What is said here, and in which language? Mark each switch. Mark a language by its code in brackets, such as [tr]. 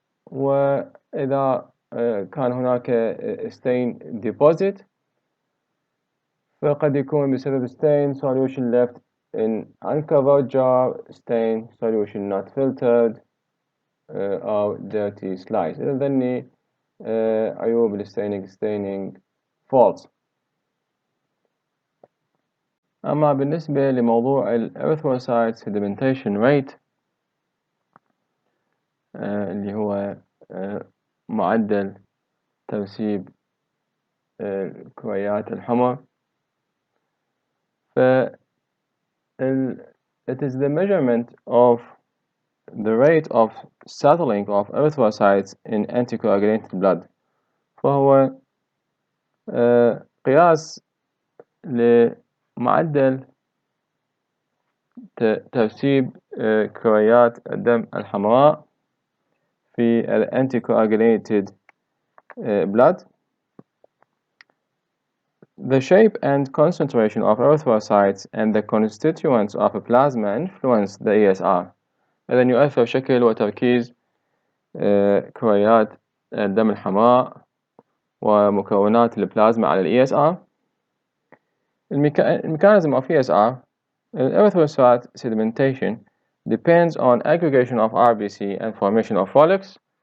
[ar] وإذا كان هناك [en] stain deposit [ar] فقد يكون بسبب [en] stain solution left in uncovered jar, stain solution not filtered, [ar] أو [en] dirty slice. [ar] إذا ذني عيوب staining faults. أما بالنسبة لموضوع [en] erythrocyte sedimentation rate [ar] اللي هو معدل ترسيب الكريات الحمر [en] it is the measurement of the rate of settling of erythrocytes in anticoagulated blood. [ar] فهو قياس لمعدل ترسيب كريات الدم الحمراء في anticoagulated blood. [en] The shape and concentration of erythrocytes and the constituents of a plasma influence the ESR. [ar] إذن يؤثر شكل وتركيز كريات الدم الحمراء ومكونات البلازما على ال ESR. [en] mechanism of ESR, erythrocyte sedimentation, depends on aggregation of RBC and formation of follicles.